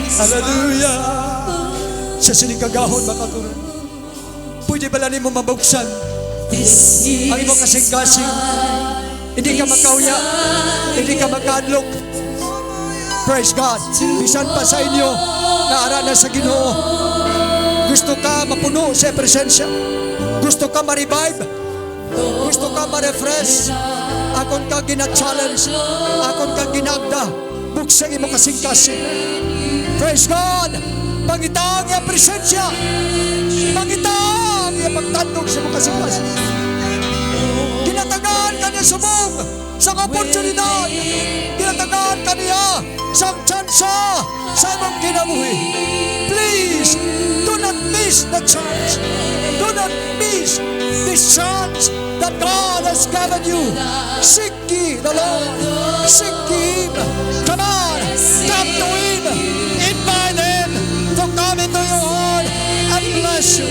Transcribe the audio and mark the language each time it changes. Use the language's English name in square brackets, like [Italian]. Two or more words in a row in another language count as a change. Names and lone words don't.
[Hiligaynon] Hallelujah. Sa sinikagahon makatulong. Pwede ba lang mo mabuksan ang imo kasing-kasing? Hindi ka makauya, hindi ka makadlok. [English] Praise God. [Hiligaynon] Bisan pa sa inyo na ara na sa Ginoo. Gusto ka mapuno sa presensya. Gusto ka ma-revive. Gusto ka ma-refresh. Akon ka gina-challenge. Akon ka ginagda. Buksan imo kasing-kasing. [English] Praise God. [Hiligaynon] Pangitang iya presensya. Pangitang iya pagtandog sa imo kasing-kasing. Ginatagaan ka niya subong sa oportunidad. Ginatagaan ka niya sa tsansa sa imong kinabuhi. [English] Please, do not miss the chance. Do not miss this chance that God has given you. Seek ye the Lord. Seek ye Him. Come on, come to Him. Invite Him to come into your heart and bless you.